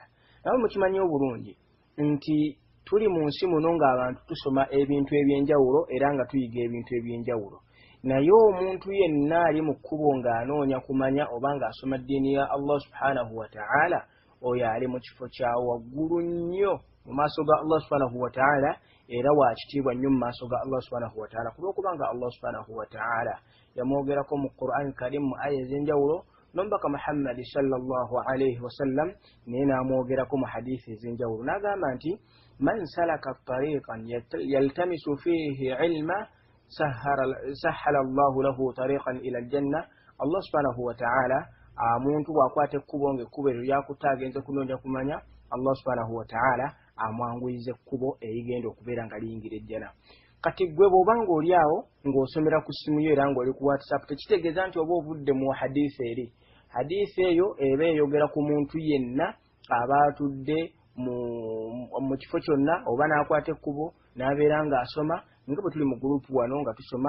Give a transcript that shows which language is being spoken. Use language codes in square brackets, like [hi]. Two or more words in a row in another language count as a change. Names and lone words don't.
[lg] Nawe mukimanyi obulungi nti tuli mu nsi muno ng'abantu tusoma ebintu ebyenjawulo era nga tuyiga ebintu ebyenjawulo, naye omuntu yenna ali mu kkubo ng'anoonya kumanya oba ng'asoma ddiini ya Allah [ar] سبحانه وتعالى, [lg] oyo ali mu kifo kya waggulu nnyo mu maaso ga Allah [ar] سبحانه وتعالى [lg] era wakitiibwa nnyo mu maaso ga Allah [ar] سبحانه وتعالى [lg] kulwokubanga Allah [ar] سبحانه وتعالى [lg] yamwogerako mu Qur'an Karim mu aya ez'enjawulo nombaka Muhammad [ar] صلى الله عليه وسلم [lg] naye n'amwogerako mu hadithi ez'enjawulo n'agamba nti [ar] من سلك طريقا يلتمس فيه علما سهل الله له طريقا إلى الجنة. [lg] Allah [ar] سبحانه وتعالى [lg] omuntu bw'akwata ekkubo ng'ekkubo eryo lyakutaagenze kunoonya kumanya, Allah [ar] سبحانه وتعالى [lg] amwanguyiza ekkubo erigenda okubeera nga liyingira ejjana. Kati gwe bw'oba ng'oli awo ng'osomera ku ssimu yo era ng'oli ku WhatsApp, tekitegeeza nti oba ovudde mu hadiisi eri. Hadiisi eyo eba eyogera ku muntu yenna aba atudde mu kifo kyonna oba n'akwata ekkubo n'abeera ng'asoma nga bwe tuli mu gurupu wano nga tusoma.